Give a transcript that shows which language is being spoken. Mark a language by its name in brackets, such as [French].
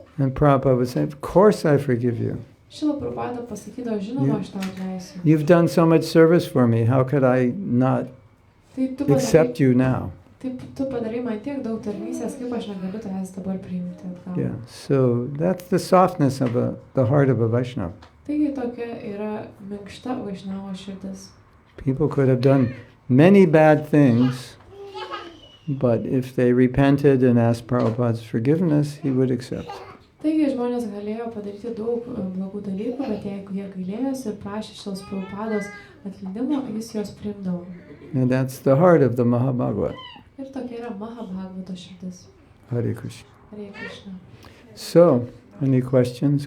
[English] And Prabhupada would say, of course I forgive you. [Lithuanian] Šrila Prabhupada pasakydavo, žinoma, aš tau atleisiu. [English] You've done so much service for me, how could I not accept you now? [Lithuanian] Taip, tu padarai man tiek daug tarnystės, kaip aš negaliu tavęs dabar priimti atgal. [English] Yeah, so that's the softness of the heart of a Vaishnava. [Lithuanian] Taigi tokia yra minkšta Vaishnavo širdis. [English] People could have done many bad things, but if they repented and asked Prabhupada's forgiveness, he would accept. [Lithuanian] Taigi žmonės galėjo padaryti daug blogų dalykų, bet jeigu jie gailėjosi ir prašė šios Prabhupados atleidimo, jis juos priimdavo. [English] And that's the heart of the Mahabhagavata. [Lithuanian] Ir tokia yra Mahabhagavato širdis. [Sanskrit] Hare Krishna. Hare Krishna. [English] So, any questions,